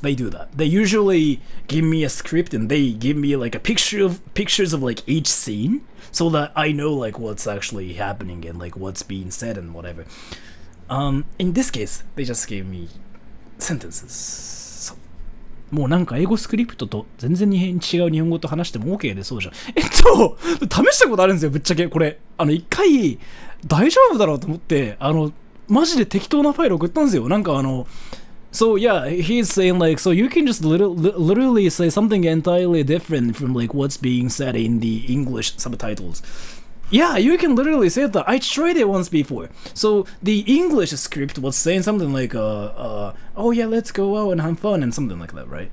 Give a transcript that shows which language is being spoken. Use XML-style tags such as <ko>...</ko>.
<en>They do that. They usually give me a script and they give me like a pictures of like each scene, so that I know like what's actually happening and like what's being said and whatever. In this case, they just gave me sentences.</en> <ja>もうなんか英語スクリプトと全然違う日本語と話しても OK でそうじゃん。試したことあるんですよ、ぶっちゃけ。これ。一回、大丈夫だろうと思って、マジで適当なファイル送ったんですよ。なんか</ja> <en>So yeah, he's saying like, so you can just literally say something entirely different from like what's being said in the English subtitles. Yeah, you can literally say that. I tried it once before. So the English script was saying something like, oh yeah, let's go out and have fun and something like that, right?</en>